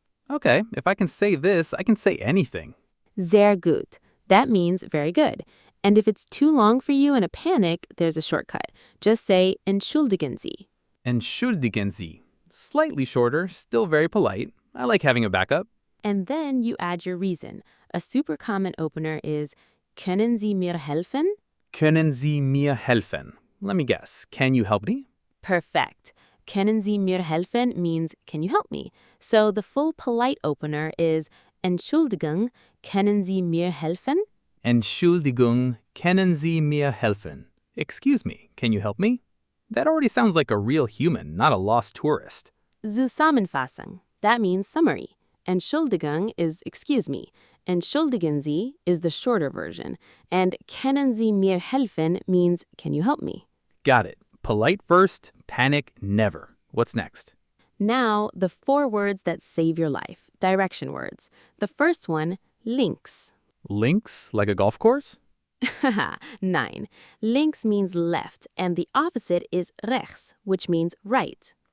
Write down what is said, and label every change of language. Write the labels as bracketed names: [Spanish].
[English] Okay, if I can say this, I can say anything. [German] Sehr gut. [English] That means very good. And if it's too long for you in a panic, there's a shortcut. Just say [German] Entschuldigen Sie. Entschuldigen Sie. [English] Slightly shorter, still very polite. I like having a backup. And then you add your reason. A super common opener is [German] Können Sie mir helfen? Können Sie mir helfen? [English] Let me guess. Can you help me? Perfect. [German] Können Sie mir helfen [English] means can you help me? So the full polite opener is [German] Entschuldigung, können Sie mir helfen? Entschuldigung, können Sie mir helfen? [English] Excuse me, can you help me? That already sounds like a real human, not a lost tourist. Zusammenfassung. That means summary. Entschuldigung is excuse me. [German] Entschuldigen Sie [English] is the shorter version. And [German] können Sie mir helfen [English] means can you help me? Got it. Polite first, panic never. What's next? Now, the 4 words that save your life. Direction words. The first one, links. Links, like a golf course? Haha, 9. Links means left, and the opposite is rechts, which means right.